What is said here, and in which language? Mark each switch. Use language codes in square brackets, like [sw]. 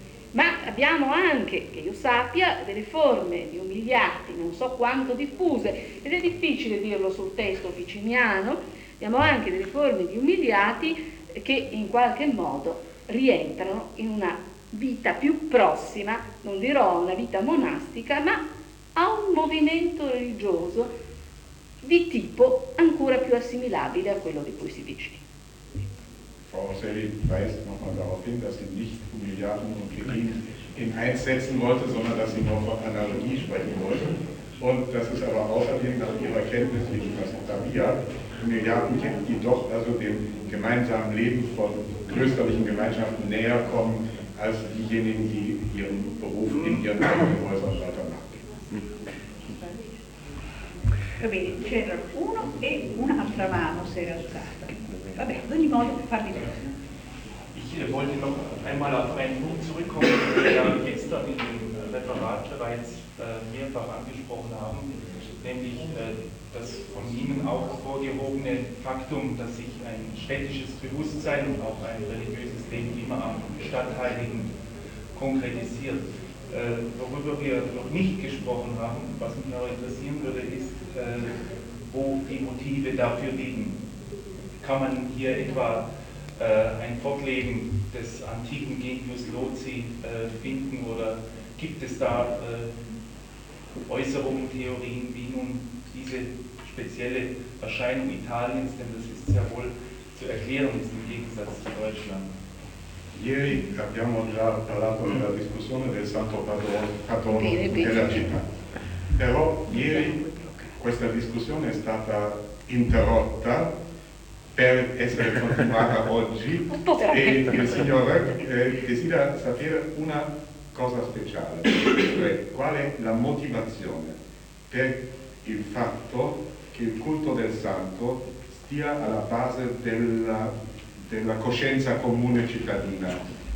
[it] Ma abbiamo anche, che io sappia, delle forme di umiliati, non so quanto diffuse, ed è difficile dirlo sul testo ficiniano, abbiamo anche delle forme di umiliati che in qualche modo rientrano in una vita più prossima, non dirò una vita monastica, ma a un movimento religioso di tipo ancora più assimilabile a quello di cui si dice. [de] Frau Rosselli weist nochmal darauf hin, dass sie nicht Humiliaten und Beginen in eins setzen wollte, sondern dass sie nur von Analogie sprechen wollte. Und das ist aber außerdem nach ihrer Kenntnis, wie ich das Tabia, Humiliaten kennen, die doch also dem gemeinsamen Leben von klösterlichen Gemeinschaften näher kommen, als diejenigen, die ihren Beruf in ihren eigenen Häusern weitermachen. [it] Va bene, c'era uno e un'altra mano si era alzata. Va bene, ad ogni modo parli bene. [de] Ich wollte noch einmal auf einen Punkt zurückkommen, den wir gestern in dem Referat bereits mehrfach angesprochen haben, nämlich das von Ihnen auch vorgehobene Faktum, dass sich ein städtisches Bewusstsein und auch ein religiöses Leben immer am Stadtheiligen konkretisiert. Worüber wir noch nicht gesprochen haben, was mich aber interessieren würde, ist, wo die Motive dafür liegen. Kann man hier etwa ein Fortleben des antiken Genius Loci finden, oder gibt es da Äußerungen, Theorien, wie nun diese spezielle Erscheinung Italiens, denn das ist sehr wohl zu erklären, ist im Gegensatz zu Deutschland. [it] Ieri abbiamo già parlato della discussione del santo patrono della città, però ieri questa discussione è stata interrotta per essere continuata oggi, e il signore desidera sapere una cosa speciale, cioè qual è la motivazione per il fatto che il culto del santo stia alla base della coscienza comune cittadina.